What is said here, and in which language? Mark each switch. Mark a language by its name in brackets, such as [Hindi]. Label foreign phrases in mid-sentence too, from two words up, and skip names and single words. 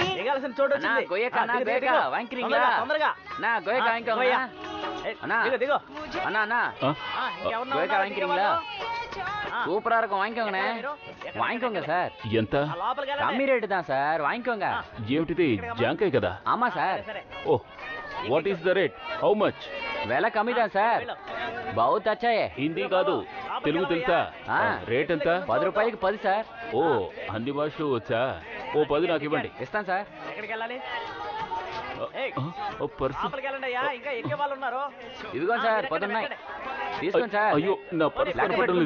[Telugu] దిగాల్సిన చోటు వచ్చింది. తొందరగా దిగో. [Tamil] சூப்பரா இருக்கும், வாங்கிக்கோங்கண்ணே. வாங்கிக்கோங்க சார். [Telugu] ఎంత? [Tamil] கம்மி ரேட்டு தான் சார், வாங்கிக்கோங்க. [Telugu] ఏమిటిది? జాంకాయ కదా? [Tamil] ஆமா சார். [English] O, what is the rate? How much? [Tamil] விலை கம்மி தான் சார். [Hindi] बहुत अच्छा है. [Telugu] హిందీ కాదు, తెలుగు తెలుసా? రేట్ ఎంత? 10 రూపాయలకి 10 సార్. ఓ, అన్ని భాషలు వచ్చా? ఓ 10 నాకు ఇవ్వండి. ఇస్తాను సార్. ఎక్కడికి వెళ్ళాలి? ఇదిగోండి సార్, 10 ఉన్నాయి. తీసుకోండి సార్. అయ్యో, నా పర్సు కనపడలేదు.